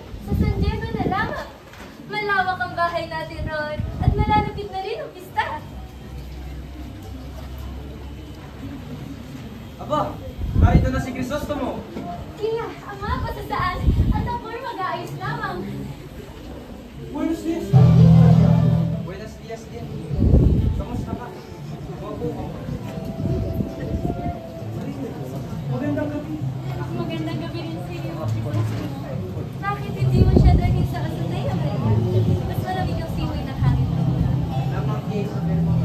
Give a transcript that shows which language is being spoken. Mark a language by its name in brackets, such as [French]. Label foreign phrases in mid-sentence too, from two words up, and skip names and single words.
[Filipino] Sa San Diego na lang. Malawak ang bahay natin roon at malalapit na rin ang pista. Aba, narito na si Crisostomo. Kaya, ang mga pasasaan at ako'y mag-aayos lamang. [Spanish] Buenos dias. Buenos dias [Filipino] din. Kamusta ka? Wapo mo. Magandang gabi. Magandang gabi rin sa iyo. Bakit hindi mo siya dalhin sa azotea, Maria? Mas malamig ang siway ng hangin roon. Lamang kay Isabel mo.